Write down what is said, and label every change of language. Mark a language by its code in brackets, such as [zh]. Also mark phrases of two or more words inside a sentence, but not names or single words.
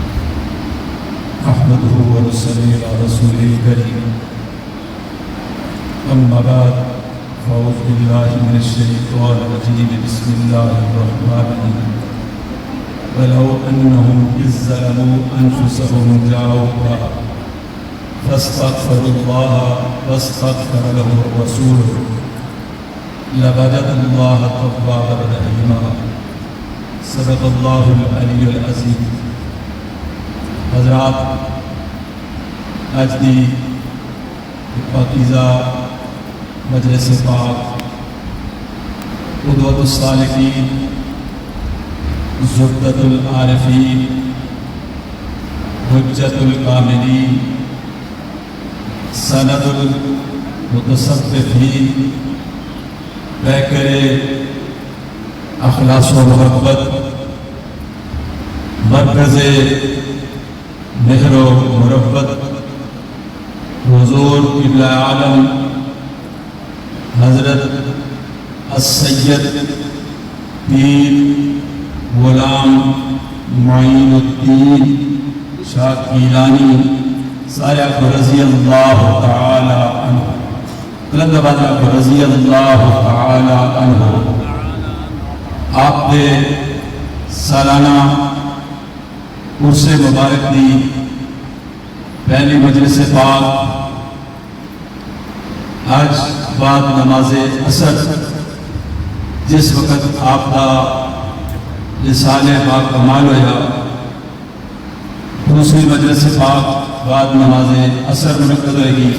[ar] أحمده ونصلي على رسوله الكريم أما بعد فأعوذ بالله من الشيطان الرجيم بسم الله الرحمن الرحيم ولو أنهم إذ ظلموا أنفسهم جاءوك فاستغفروا الله واستغفر لهم الرسول لوجدوا الله توابا رحيما. صدق الله العلي العظيم. [pa] حضرات، آج دی پاکیزہ مجلس پاک [ar] قدوة السالكين زبدة العارفين حجة الكاملين سند المتصوفين [pa] پیکرِ اخلاص و محبت مرکزِ مہر و مروت حضور قبلہ عالم حضرت السید پیر غلام معین الدین شاہ گیلانی صاحب [ar] رضي الله تعالى عنه رضي الله تعالى عنه [pa] آپنے سالانہ عرسِ مبارک دی پہلی مجلس پاک آج بعد نماز عصر جس وقت آپ کا لسانِ پاک کمال ہویا، دوسری مجلس پاک بعد نماز عصر منعقد ہوگی.